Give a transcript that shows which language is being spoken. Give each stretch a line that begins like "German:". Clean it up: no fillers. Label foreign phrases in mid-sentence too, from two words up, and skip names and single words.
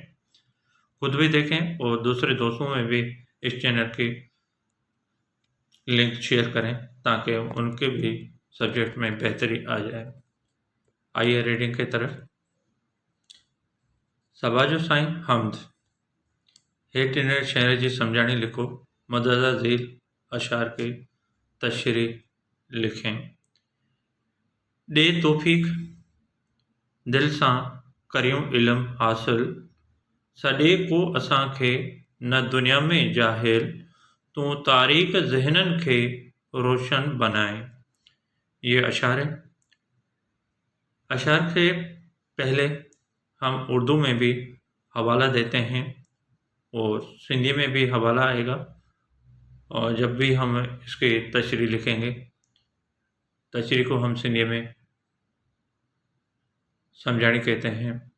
Urdu: خود بھی دیکھیں اور دوسرے دوستوں میں بھی اس چینل کی لنک شیئر کریں، تاکہ ان کے بھی سبجیکٹ میں بہتری آ جائے۔ آئیے ریڈنگ کی طرف۔ سباج و سائیں حمد۔
Sindhi: हेठि ॾिनल शेर जी सम्झाणी लिखो।
Urdu: مدد ذیل اشعار کی تشریح لکھیں.
Sindhi: ॾे तौफ़ीक़ दिल सां करियूं इल्म हासिल, सॾे को असांखे न दुनिया में जाहिल, तूं तारीख़ ज़हननि खे रोशन बनाए।
Urdu: یہ اشعار ہے. اشعار کے پہلے ہم اردو میں بھی حوالہ دیتے ہیں اور سندھی میں بھی حوالہ آئے گا، اور جب بھی ہم اس کی تشریح لکھیں گے، تشریح کو ہم سندھی میں سمجھانی کہتے ہیں.